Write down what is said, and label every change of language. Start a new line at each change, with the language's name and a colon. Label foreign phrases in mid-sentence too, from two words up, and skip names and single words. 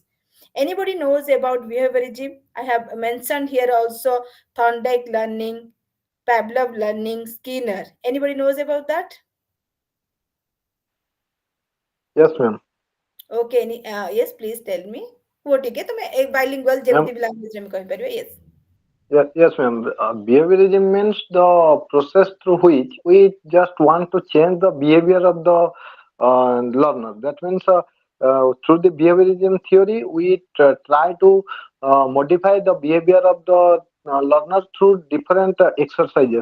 English: Anybody knows about behaviorism? I have mentioned here also Thorndike learning, Pavlov learning, Skinner. Anybody knows about that? Yes, ma'am. Okay, yes, please tell me.
Hindi: हो ठीक है तुम्हें एक bilingual
English: Ma'am,
Odia: ଯେମିତି ବି language ରେ ଆମେ କହିପାରିବା.
English: Yes. yes, ma'am. Behaviorism means the process through which we just want to change the behavior of the learner. That means through the behaviorism theory, we try to modify the behavior of the learner through different exercises.